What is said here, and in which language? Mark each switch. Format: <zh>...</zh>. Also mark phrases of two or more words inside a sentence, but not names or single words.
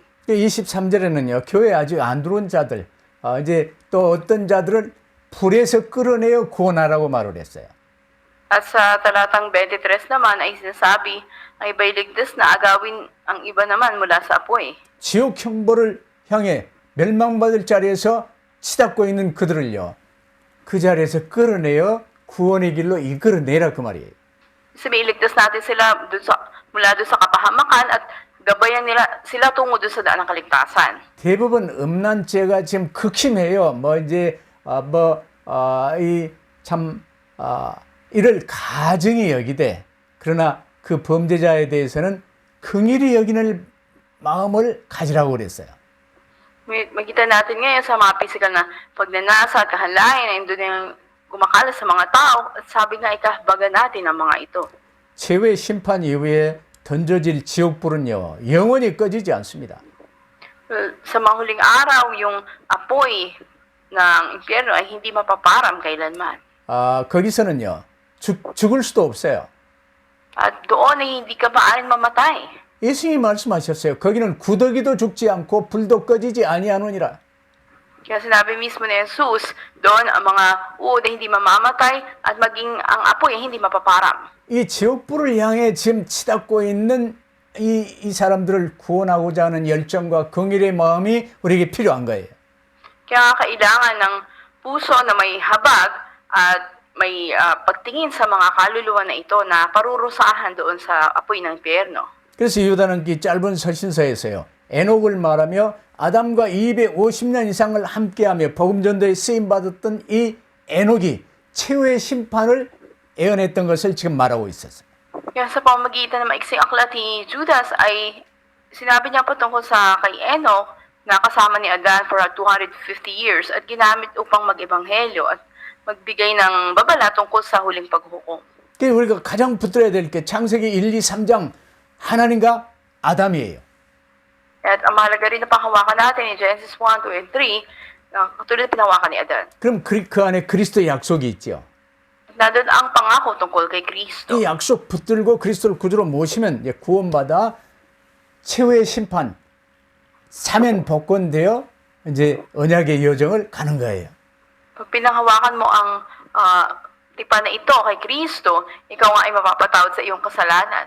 <ko>23절에는요, 교회에 아직 안 들어온 자들, 이제 또 어떤 자들을 불에서 끌어내어 구원하라고 말을 했어요.</ko> <tl>At sa talatang 23 naman ay sinasabi ay iba'y ligtas na agawin ang iba naman mula sa apoy.</tl> <ko>지옥 형벌을 향해 멸망받을 자리에서 치닫고 있는 그들을요, 그 자리에서 끌어내어 구원의 길로 이끌어내라 그 말이에요.</ko> <tl>Sabi, iligtas natin sila mula doon sa kapahamakan at gabayan nila sila tungo doon sa daan ng kaligtasan.</tl> <ko>대부분 음란죄가 지금 극심해요. 뭐 이제 이를 가증히 여기되, 그러나 그 범죄자에 대해서는 긍휼히 여기는 마음을 가지라고 그랬어요.</ko> <tl>Makita natin ngayon sa mga physical na pagnanasa at kahalayan na doon yung gumakalat sa mga tao at sabi nga ikahabagan natin ang mga ito.</tl> <ko>최후의 심판 이후에 던져질 지옥불은요, 영원히 꺼지지 않습니다.</ko> <tl>Sa mga huling araw, yung apoy ng impyerno ay hindi mapaparam kailanman.</tl> <ko>거기서는요, 죽을 수도 없어요.</ko> <tl>At doon ay hindi ka maaaring mamatay.</tl> <ko>예수님이 말씀하셨어요. 거기는 구더기도 죽지 않고 불도 꺼지지 아니하노니라.</ko> <tl>Kaya sinabi mismo ni Jesus, doon ang mga uod ay hindi mamamatay at maging ang apoy ay hindi mapaparam.</tl> <ko>이 지옥불을 향해 지금 치닫고 있는 이 사람들을 구원하고자 하는 열정과 긍휼의 마음이 우리에게 필요한 거예요.</ko> <tl>Kaya kailangan ng puso na may habag at may pagtingin sa mga kaluluwa na ito na parurusahan doon sa apoy ng impyerno.</tl> <ko>그래서 유다는 이 짧은 서신서에서요, 에녹을 말하며 아담과 250년 이상을 함께하며 복음 전도에 쓰임 받았던 이 에녹이 최후의 심판을 예언했던 것을 지금 말하고 있었어요.</ko> <tl>Kaya sa pamamagitan ng maiksing aklat ni Judas ay sinabi niya patungkol sa kay Enoch nakasama ni Adan</tl> <en>for 250 years</en> <tl>at ginamit upang mag-ebanghelyo at magbigay ng babala tungkol sa huling paghukom.</tl> <ko>그래서 우리가 가장 붙들어야 될 게 창세기 1, 2, 3장 하나님과 아담이에요.</ko> <tl>At ang mahalaga rin na panghawakan natin in Genesis 1, 2, and 3, katulad na pinahawakan ni Adan.</tl> <ko>그럼 그 안에 그리스도의 약속이 있죠.</ko> <tl>Nandun ang pangako tungkol kay Kristo.</tl> <ko>이 약속 붙들고 그리스도를 구주로 모시면 이제 구원받아 최후의 심판, 사면 복권되어 이제 언약의 여정을 가는 거예요.</ko> <tl>Pag pinanghawakan mo ang tipan na ito kay Kristo, ikaw nga ay mapapatawad sa iyong kasalanan.</tl>